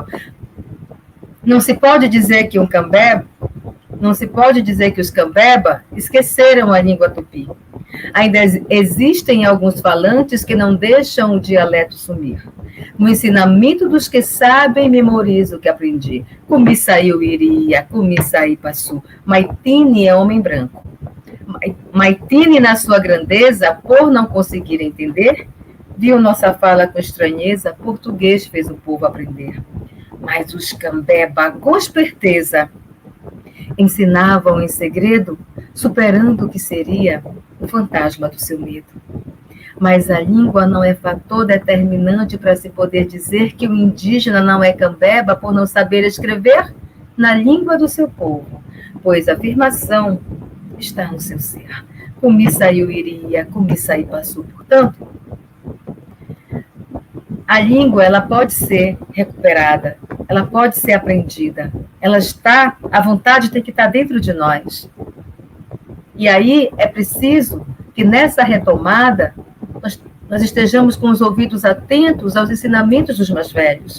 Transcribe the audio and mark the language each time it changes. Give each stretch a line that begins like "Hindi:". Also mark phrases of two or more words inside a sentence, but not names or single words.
Portuguese: Não se pode dizer que os Cambeba esqueceram a língua tupi. Ainda existem alguns falantes que não deixam o dialeto sumir. No ensinamento dos que sabem, memorizo o que aprendi.
Omagua: Kumisaiu iria, kumisai passu.
Portuguese: Maitini é homem branco. Maitini, na sua grandeza, por não conseguir entender, viu nossa fala com estranheza, português fez o povo aprender. Mas os Cambeba, com esperteza, ensinavam em segredo, superando o que seria o fantasma do seu medo. Mas a língua não é fator determinante para se poder dizer que o indígena não é cambeba por não saber escrever na língua do seu povo, pois a afirmação está no seu ser.
Omagua: Kumisaiu iria, kumisai passou.
Portuguese: Portanto, a língua, ela pode ser recuperada, ela pode ser aprendida, ela está, a vontade tem que estar dentro de nós. E aí é preciso que nessa retomada nós estejamos com os ouvidos atentos aos ensinamentos dos mais velhos.